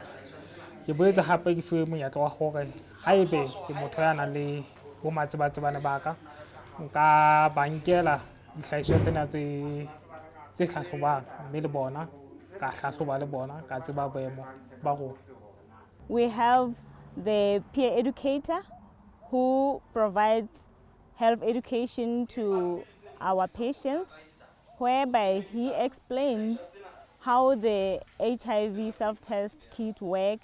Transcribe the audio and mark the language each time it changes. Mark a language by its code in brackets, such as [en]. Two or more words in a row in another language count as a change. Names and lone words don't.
[st] Ke boetse hape ke fuwe monyetla wa hore haebe ke motho ya nang le bo matsebatsebane ba ka nka ba nkela dihlahiswa tsena tse hlahlobang mme le bona ka hlahloba le bona ka tseba boemo ba rona. [en] We have the peer educator who provides health education to our patients, whereby he explains how the HIV self-test kit work.